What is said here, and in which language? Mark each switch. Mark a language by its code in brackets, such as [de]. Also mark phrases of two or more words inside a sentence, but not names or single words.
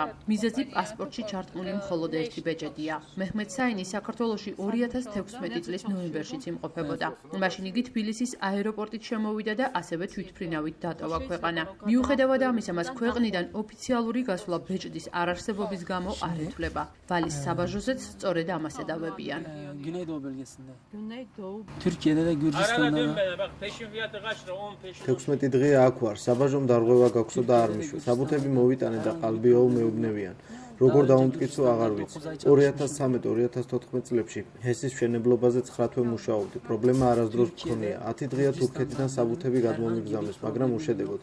[ka] მიზეზი პასპორტში ჩართული მხოლოდ ერთი ბეჭედია. მეჰმედ საინი საქართველოში 2016 წლის ნოემბერშიც იმყოფებოდა. მაშინ იგი თბილისის აეროპორტით შემოვიდა და ასევე თვითმფრინავით დატოვა ქვეყანა. მიუხედავად ამისა, მას ქვეყნიდან ოფიციალური გასვლა ბეჭდის არარსებობის გამო არ ეთვლება. ვალის საბაჟოზეც სწორედ ამას ედავებიან. [tr] Güneydoğu bölgesinde. Türkiye'de de Gürcistan'da da. [ka] 16 დღეა აქ ვარ, საბაჟომ დარღვევა გაქვსო და არ მიშვე. საბუთები მოვიტანე და ყალბიაო მეუბნებიან. როგორ დავუმტკიცო აღარ ვიცი. 2013-2014 წლებში ჰესის მშენებლობაზე 9 თვე მუშაობდი. პრობლემა არასდროს მქონია. 10 დღეა თურქეთიდან საბუთები გადმომიგზავნეს, მაგრამ უშედეგოდ.